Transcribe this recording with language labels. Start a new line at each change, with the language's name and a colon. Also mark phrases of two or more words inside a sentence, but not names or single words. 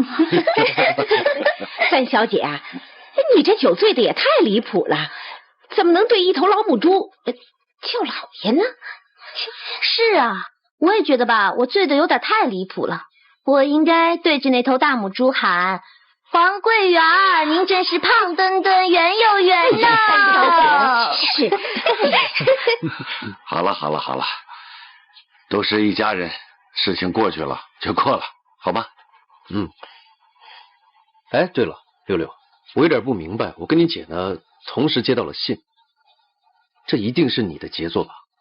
Chinese: 范小姐啊，你這酒醉的也太離譜了，怎麼能對一頭老母豬叫老爺呢？是啊，我也覺得吧，我醉的有點太離譜了，我應該對着那頭大母豬喊：黃桂圓，您真是胖墩墩，圓又圓呢。是。好了好了好了，都是一家人，事情過去了就過了，好吧？哎，對了，六六，我有點不明白，我跟你姐呢同時接到了信，這一定是你的傑作吧？